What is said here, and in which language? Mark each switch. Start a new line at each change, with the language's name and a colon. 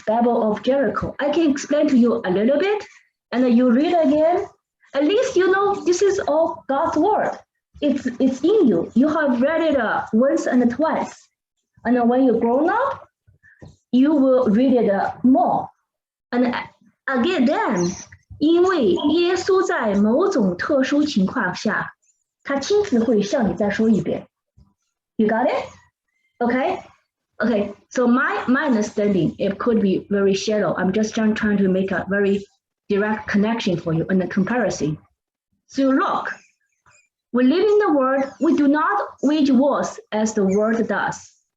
English: Battle of Jericho. I can explain to you a little bit, and then you read again. At least you know this is all God's word. It's in you. You have read it once and twice, and then when you're grown up, you will read it more. And again, then,
Chinese: 因为耶稣在某种特殊情况下，他亲自会向你再说一遍。
English: You got it? Okay? Okay, so my understanding, it could be very shallow. I'm just trying to make a very direct connection for you and a comparison. So look, we live in the world, we do not wage wars as the world does.